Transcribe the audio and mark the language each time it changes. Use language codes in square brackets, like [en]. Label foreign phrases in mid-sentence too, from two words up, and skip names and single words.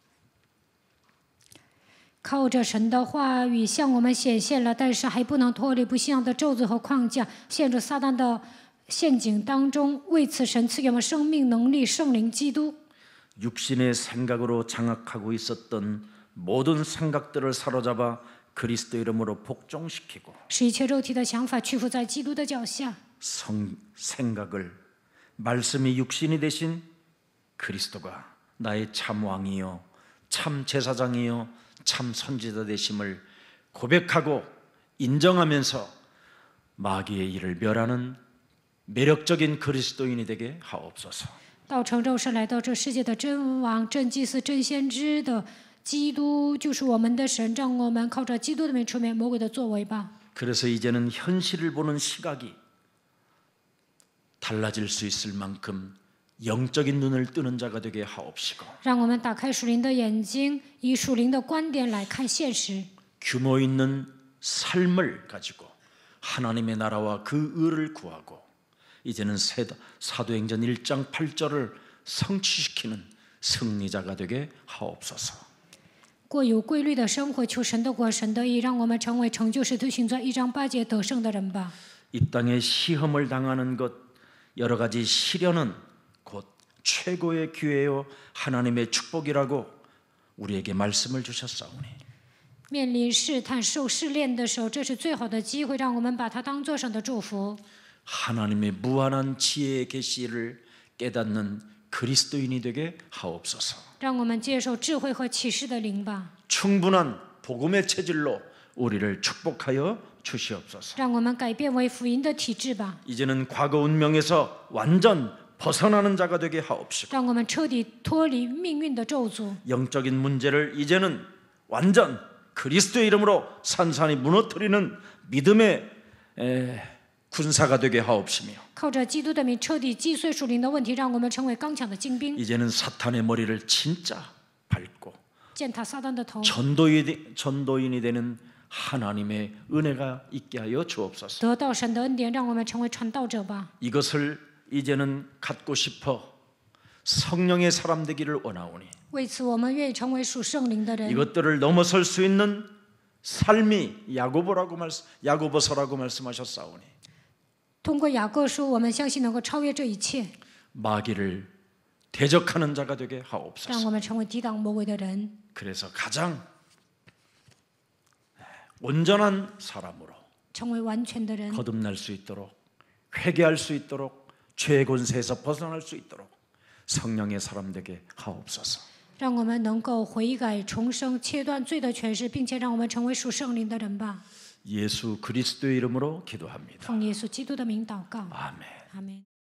[zh] 靠着神的话语向我们显现了，但是还不能脱离不信仰的咒诅和框架，陷入撒旦的陷阱当中。为此，神赐给我们生命、能力、圣灵、基督。 [ko] 육신의 생각으로 장악하고 있었던 모든 생각들을 사로잡아 그리스도 이름으로 복종시키고 [zh] 使一切肉体的想法屈服在基督的脚下， [ko] 생각을 말씀이 육신이 되신 그리스도가 나의 참 왕이요 참 제사장이요 참 선지자 되심을 고백하고 인정하면서 마귀의 일을 멸하는 매력적인 그리스도인이 되게 하옵소서. [zh] 道成肉身来到这世界的真王、真祭司、真先知的基督，就是我们的神，让我们靠着基督的名除灭魔鬼的作为吧。 [ko] 그래서 이제는 현실을 보는 시각이 달라질 수 있을 만큼 영적인 눈을 뜨는 자가 되게 하옵시고 [zh] 让我们打开属灵的眼睛，以属灵的观点来看现实， [ko] 규모 있는 삶을 가지고 하나님의 나라와 그 의를 구하고 이제는 사도행전 1장 8절을 성취시키는 승리자가 되게 하옵소서. [zh] 过有规律的生活，求神的国、神的义，让我们成为成就使徒行传1章8节得胜的人吧。 [ko] 이 땅에 시험을 당하는 것, 여러 가지 시련은 곧 최고의 기회요 하나님의 축복이라고 우리에게 말씀을 주셨사오니 [zh] 面临试探、受试炼的时候，这是最好的机会，让我们把它当作神的祝福。 [ko] 하나님의 무한한 지혜의 계시를 깨닫는 그리스도인이 되게 하옵소서. [zh] 让我们接受智慧和启示的灵吧， [ko] 충분한 복음의 체질로 우리를 축복하여 주시옵소서. [zh] 让我们改变为福音的体质吧， [ko] 이제는 과거 운명에서 완전 벗어나는 자가 되게 하옵시고 [zh] 让我们彻底脱离命运的咒诅， [ko] 영적인 문제를 이제는 완전 그리스도의 이름으로 산산이 무너뜨리는 믿음의 군사가 되게 하옵시며 [zh] 靠着基督的名彻底击碎属灵的问题，让我们成为刚强的精兵， [ko] 이제는 사탄의 머리를 진짜 밟고 [zh] 践踏撒旦的头， [ko] 전도인이 되는 하나님의 은혜가 있게 하여 주옵소서. [zh] 得到神的恩典，让我们成为传道者吧。 [ko] 이것을 이제는 갖고 싶어 성령의 사람 되기를 원하오니 [zh] 为此，我们愿意成为属圣灵的人， [ko] 이것들을 넘어설 수 있는 삶이 야고보서라고 말씀하셨사오니 [zh] 通过雅各书，我们相信能够超越这一切， [ko] 마귀를 대적하는 자가 되게 [zh] 让 [ko] 하옵소서. [zh] 我们成为抵挡魔鬼的人， [ko] 그래서 가장 온전한 사람으로 [zh] 成为完全的人， [ko] 거듭날 수 있도록 회개할 수 있도록 죄의 권세에서 벗어날 수 있도록 성령의 사람 되게 하옵소서. [zh] 让我们能够悔改重生，切断罪的权势，并且让我们成为属圣灵的人吧。 [ko] 예수 그리스도의 이름으로 기도합니다. [zh] 奉耶稣基督的名祷告， [ko] 아멘. [zh] 阿门。